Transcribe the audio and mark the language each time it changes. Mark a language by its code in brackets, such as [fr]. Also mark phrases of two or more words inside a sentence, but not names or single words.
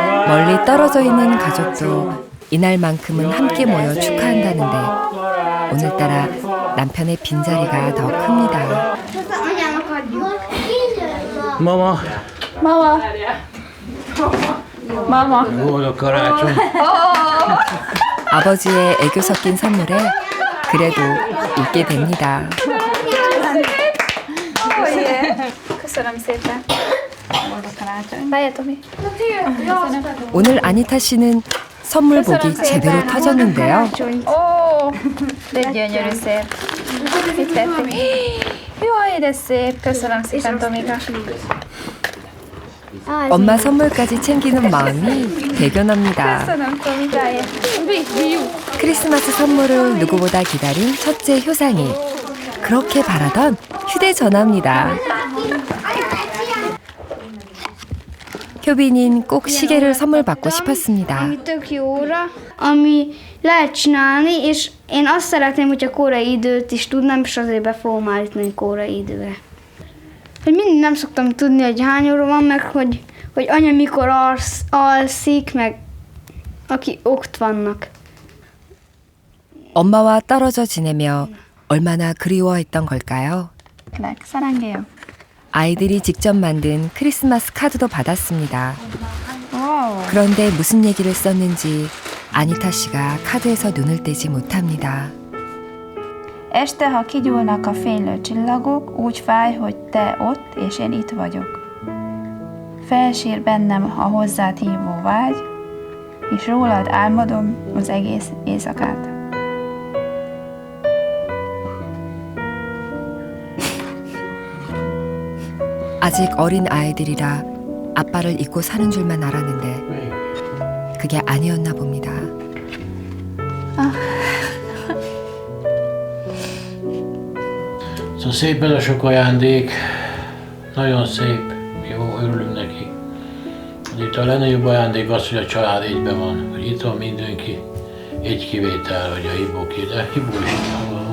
[ko] 멀리 떨어져 있는 가족도 이날만큼은 함께 모여 축하한다는데 오늘따라 남편의 빈자리가 더 큽니다. [hu] Mama, Mama. boldog karácsony! [ko] 아버지의 애교 섞인 선물에 그래도 웃게 됩니다. [hu] Köszönöm szépen. Várj, Tomi. [ko] 오늘 아니타 씨는 선물 복이 제대로 터졌는데요. [hu] Ó, de gyönyörű szép. Mit tették? Jaj, de szép. Köszönöm szépen, Tomika. [ko] 엄마 선물까지 챙기는 마음이 대견합니다. [hu] Köszönöm, Tomikáért. [ko] 크리스마스 선물을 누구보다 기다린 첫째 효상이 그렇게 바라던 휴대전화입니다. 효빈인 꼭 시계를 선물 받고 싶었습니다. [hu] Ami tök jó óra, ami lehet csinálni, és én azt szeretném, hogyha korai időt is tudnám, és azért be fogom állítani korai időre. Hogy mindig nem szoktam tudni, hogy hány óra van, meg hogy anya mikor alszik, meg aki ott vannak. [ko] 엄마와 떨어져 지내며 얼마나 그리워했던 걸까요? 사랑해요. 아이들이 직접 만든 크리스마스 카드도 받았습니다. 와우. 그런데 무슨 얘기를 썼는지 아니타 씨가 카드에서 눈을 떼지 못합니다. [hu] Este, ha kigyúlnak a fénylő csillagok, úgy fáj, hogy te ott, és én itt vagyok. Felsír bennem a hozzád hívó vágy, és rólad álmodom az egész éjszakát. [ko] 아직 어린 아이들이라 아빠를 잊고 사는 줄만 알았는데 그게 아니었나 봅니다. [hu] Szóval szép ez a sok ajándék, nagyon szép, jó, örülünk neki. Itt a legnagyobb ajándék az, hogy a család egyben van, hogy itt van mindenki, egy kivétel, hogy a Hibó ki, de Hibó is itt van.